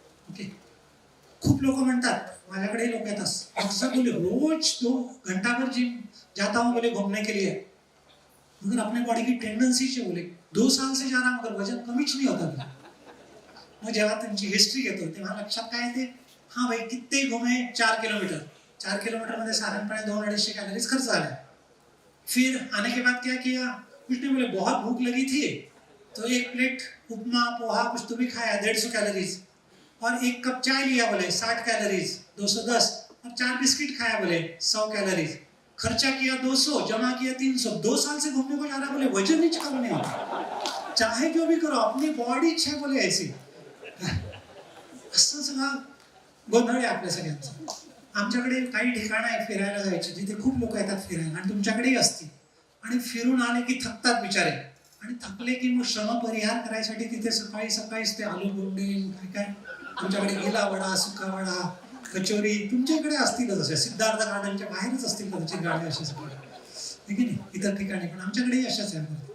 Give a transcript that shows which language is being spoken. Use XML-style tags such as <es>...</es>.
<hi>Okay.</hi> <mr>खूप लोक म्हणतात, माझ्याकडे लोक येतात,</mr> <hi>अक्सर बोले रोज 2 घंटा भर जिम जाता हूँ बोले घूमने के लिए, मगर अपने बॉडी की टेंडेंसी से बोले 2 साल से जा रहा मगर वजन कमीच नहीं होता.</hi> <mr>मग जेव्हा त्यांची हिस्ट्री घेतो तेव्हा लक्षात काय येते,</mr> <hi>हाँ भाई कितने घुमे 4 किलोमीटर,</hi> <mr>4 किलोमीटर मध्ये साधारणपणे 200-250 कैलोरीज खर्च आ रहा है.</mr> <hi>फिर आने के बाद क्या किया, कुछ नहीं बोले बहुत भूख लगी थी तो 1 प्लेट उपमा पोहा कुछ तो भी खाया 150 कैलोरीज, और 1 कप चाय लिया बोले 60 कैलोरीज 210, और 4 बिस्किट खाया बोले 100 कैलोरीज, खर्चा किया 200, जमा किया 300. 2 साल से घूमने को जा रहा बोले वजन ही कम नहीं होता. चाहे जो भी करो अपनी बॉडी इच्छा बोले ऐसी.</hi> <mr>असं सगळं गोंधळ आहे आपल्या सगळ्यांचा. आमच्याकडे काही ठिकाणं आहेत फिरायला जायची जिथे खूप लोक येतात फिरायला, आणि तुमच्याकडेही असतील. आणि फिरून आले की थकतात बिचारे, आणि थकले की मग श्रम परिहार करायसाठी तिथे सकाळी सकाळीच ते आलू बोंडे काय काय, आमच्याकडे गिला वडा, सुका वडा, कचोरी, तुमच्याकडे असतीलच अशा, सिद्धार्थ गार्डनच्या बाहेरच असतील कदाचित गाड्या अशा सगळ्या, ठीक आहे नाही, इतर ठिकाणी पण आमच्याकडेही अशाच आहे.</mr>